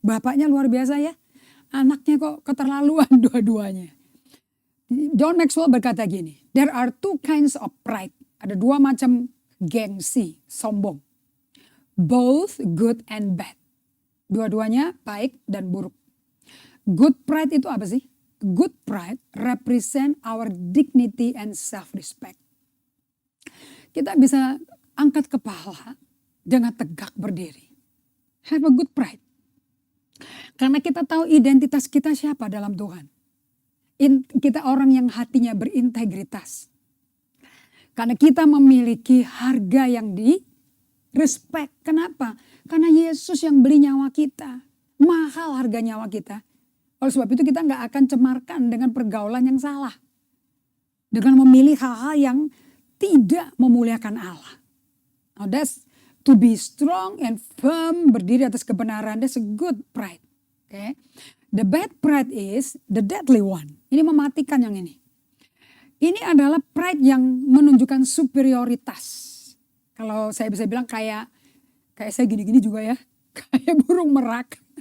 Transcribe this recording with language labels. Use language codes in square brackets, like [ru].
[id] Bapaknya luar biasa ya, anaknya kok keterlaluan dua-duanya. [en] John Maxwell [id] berkata gini, [en] there are 2 kinds of pride. [id] Ada 2 macam gengsi, sombong. [en] Both good and bad. [id] Dua-duanya baik dan buruk. Good pride itu apa sih? [en] Good pride represent our dignity and self-respect. [id] Kita bisa angkat kepala dengan tegak berdiri. [en] Have a good pride. [id] Karena kita tahu identitas kita siapa dalam Tuhan. Kita orang yang hatinya berintegritas. Karena kita memiliki harga yang respect. Kenapa? Karena Yesus yang beli nyawa kita. Mahal harga nyawa kita. Oleh sebab itu kita gak akan cemarkan dengan pergaulan yang salah. Dengan memilih hal-hal yang tidak memuliakan Allah. [en] Now that's to be strong and firm, [id] berdiri atas kebenaran. [en] That's a good pride. Okay? The bad pride is the deadly one. [id] Ini mematikan yang ini. Ini adalah pride yang menunjukkan superioritas. Kalau saya bisa bilang kayak saya gini-gini juga ya. Kayak burung merak.